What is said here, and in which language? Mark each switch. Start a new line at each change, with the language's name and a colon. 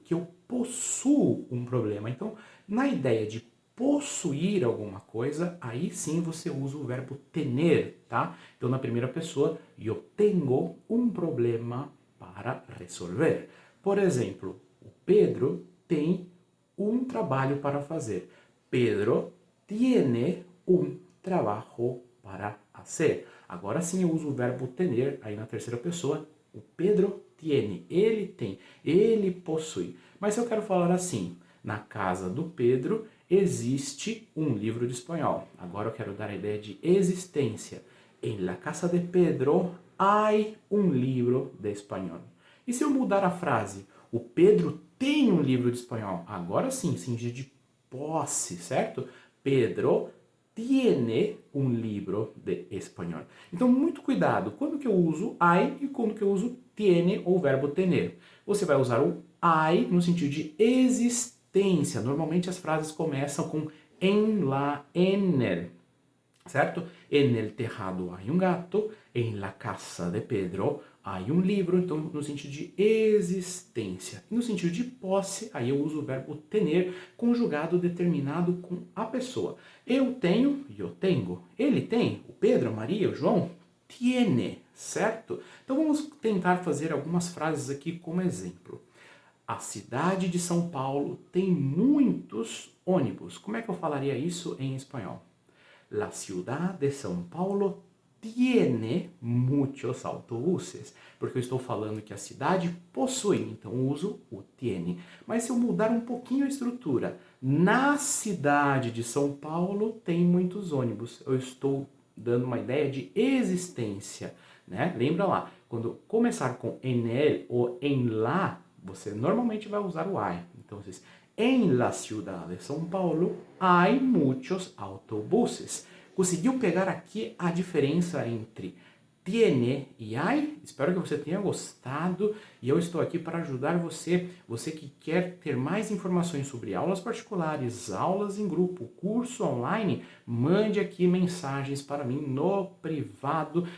Portuguese: Que eu possuo um problema. Então, na ideia de possuir alguma coisa, aí sim você usa o verbo tener, tá? Então, na primeira pessoa, eu tenho um problema para resolver. Por exemplo, o Pedro tem um trabalho para fazer.
Spanish: Pedro tiene un trabajo para hacer.
Portuguese: Agora sim eu uso o verbo tener aí na terceira pessoa. O Pedro tiene, ele tem, ele possui. Mas se eu quero falar assim, na casa do Pedro existe um livro de espanhol. Agora eu quero dar a ideia de existência.
Spanish: En la casa de Pedro hay un libro de espanhol.
Portuguese: E se eu mudar a frase, o Pedro tem um livro de espanhol. Agora sim, sentido de posse, certo?
Spanish: Pedro tiene un libro de espanhol.
Portuguese: Então, muito cuidado. Quando que eu uso hay e quando que eu uso tiene ou verbo tener. Você vai usar o hay no sentido de existência. Normalmente as frases começam com en la, en el, certo?
Spanish: En el tejado hay un gato, en la casa de Pedro hay un libro,
Portuguese: então no sentido de existência. E no sentido de posse, aí eu uso o verbo tener conjugado determinado com a pessoa. Eu tenho, eu tenho. Ele tem, o Pedro, a Maria, o João, tiene, certo? Então vamos tentar fazer algumas frases aqui como exemplo. A cidade de São Paulo tem muitos ônibus. Como é que eu falaria isso em espanhol?
Spanish: La ciudad de São Paulo tiene muchos autobuses.
Portuguese: Porque eu estou falando que a cidade possui, então uso o tiene. Mas se eu mudar um pouquinho a estrutura, na cidade de São Paulo tem muitos ônibus. Eu estou dando uma ideia de existência, né? Lembra lá, quando começar com en el ou en la, você normalmente vai usar o hay. Então,
Spanish: en la ciudad de São Paulo hay muchos autobuses.
Portuguese: Conseguiu pegar aqui a diferença entre tiene e hay? Espero que você tenha gostado e eu estou aqui para ajudar você. Você que quer ter mais informações sobre aulas particulares, aulas em grupo, curso online, mande aqui mensagens para mim no privado.